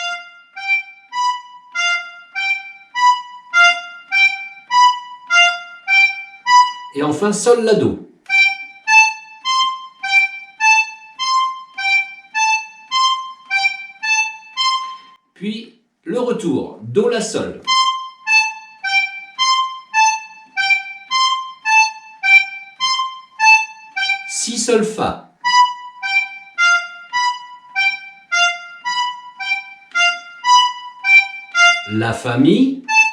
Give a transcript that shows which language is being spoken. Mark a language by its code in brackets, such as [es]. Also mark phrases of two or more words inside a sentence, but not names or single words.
[fr] Et enfin Sol, La, Do. Puis le retour, Do, La, Sol. Si, Sol, Fa. La, Fa, Mi.